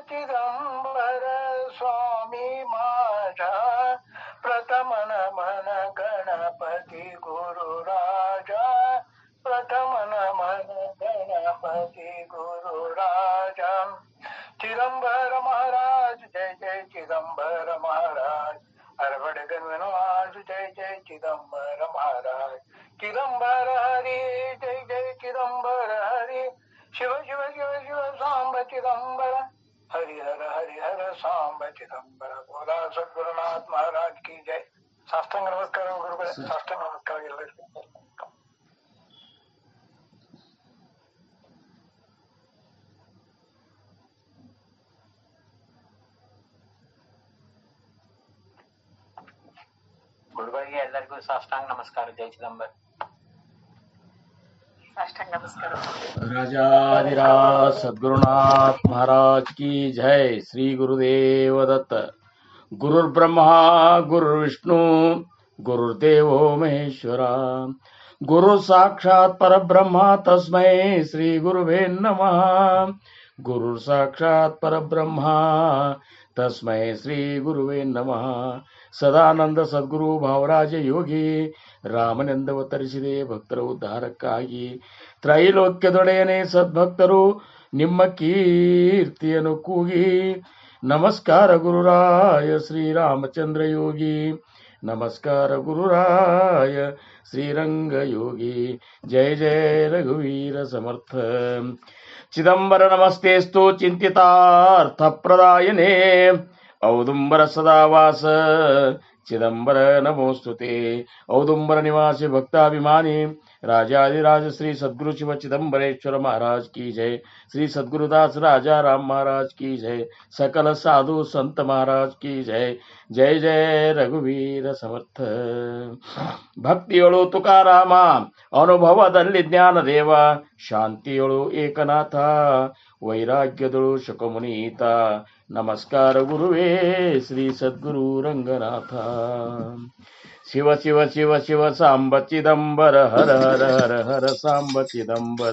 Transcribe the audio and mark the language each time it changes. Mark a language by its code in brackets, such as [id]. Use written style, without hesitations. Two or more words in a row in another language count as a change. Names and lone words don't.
[mr] चिदंबर स्वामी माझा, प्रथम नमन गणपति गुरु राजा, प्रथम नमन गणपति गुरु राजा, चिदंबर महाराज जय जय चिदंबर महाराज, हरवड़ गणराज जय जय चिदंबर महाराज, चिदंबर हरि जय जय चिदंबर हरि, शिव शिव शिव शिव सांब चिदंबर, हरि हर सांब चिदंबर। [hi] बोला सद्गुरुनाथ महाराज की जय। [kn] ಸಾಷ್ಟಾಂಗ ನಮಸ್ಕಾರ ಗುರುಗಳೇ, ಸಾಷ್ಟಾಂಗ ನಮಸ್ಕಾರ ಎಲ್ಲರಿಗೂ। ಗುರುಗಳಿಗೆ ಎಲ್ಲರಿಗೂ ಸಾಷ್ಟಾಂಗ ನಮಸ್ಕಾರ. ಜೈ ಚಿದಂಬರ. [mr] साष्टांग नमस्कार। [hi] राजाधिराज सद्गुरुनाथ महाराज की जय। [mr] श्री गुरुदेव दत्त। [sa] गुरुर्ब्रह्मा गुरुर्विष्णु गुरुर्देवो महेश्वरा, गुरु साक्षात् परब्रह्मा तस्मै श्री गुरुवे नमः। गुरु साक्षात् परब्रह्मा तस्मै श्री गुरुवे नमः। [kn] ಸದಾನಂದ ಸದ್ಗುರು ಭಾವರಾಜ ಯೋಗಿ ರಾಮನೆಂದವತರಿಸಿದೆ ಭಕ್ತರ ಉದ್ಧಾರಕ್ಕಾಗಿ, ತ್ರೈಲೋಕ್ಯದೊಡೆಯನೇ ಸದ್ಭಕ್ತರು ನಿಮ್ಮ ಕೀರ್ತಿಯನ್ನು ಕೂಗಿ, ನಮಸ್ಕಾರ ಗುರುರಾಯ ಶ್ರೀರಾಮಚಂದ್ರ ಯೋಗಿ, ನಮಸ್ಕಾರ ಗುರುರಾಯ ಶ್ರೀರಂಗ ಯೋಗಿ, [mr] जय जय रघुवीर समर्थ। [sa] चिदंबर नमस्तेस्तु चिंतितार्थ प्रदायने, औदुंबर सदावास चिदंबर नमोस्तुते। औदुंबर निवासी भक्ताभिमानी [hi] राजाधिराज श्री सद्गुरु शिव चिदंबरेश्वर महाराज की जय। श्री सद्गुरुदास राजा राम महाराज की जय। सकल साधु संत महाराज की जय। [mr] जय जय रघुवीर समर्थ। [kn] ಭಕ್ತಿಯೊಳು ತುಕಾರಾಮ, ಅನುಭವದಲ್ಲಿ ಜ್ಞಾನದೇವ, ಶಾಂತಿಯೊಳು ಏಕನಾಥ, ವೈರಾಗ್ಯದೊಳು ಶುಕಮುನೀತ, ನಮಸ್ಕಾರ ಗುರುವೇ ಶ್ರೀ ಸದ್ಗುರು ರಂಗನಾಥ। ಶಿವ ಶಿವ ಶಿವ ಶಿವ ಸಾಂಬ ಚಿದಂಬರ, ಹರ ಹರ ಹರ ಹರ ಸಾಂಬ ಚಿದಂಬರ।